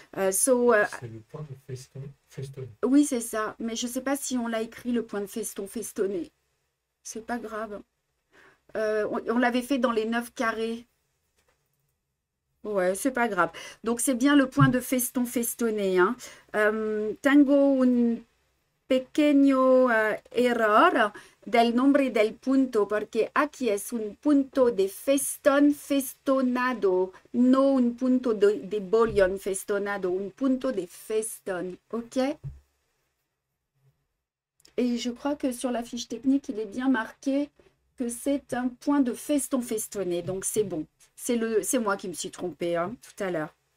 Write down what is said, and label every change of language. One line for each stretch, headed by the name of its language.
French: C'est le point de festonné. Oui, c'est ça. Mais je ne sais pas si on l'a écrit, le point de festonné. C'est pas grave. On l'avait fait dans les 9 carrés. Ouais, c'est pas grave. Donc, c'est bien le point de festonné. Hein.
Spanish: Tengo un pequeño error del nombre del punto, porque aquí es un punto de festonado, no un punto de bouillon festonado, un punto de feston, ok?
French: Et je crois que sur la fiche technique, il est bien marqué que c'est un point de feston festonné, donc c'est bon. C'est moi qui me suis trompée hein, tout à l'heure.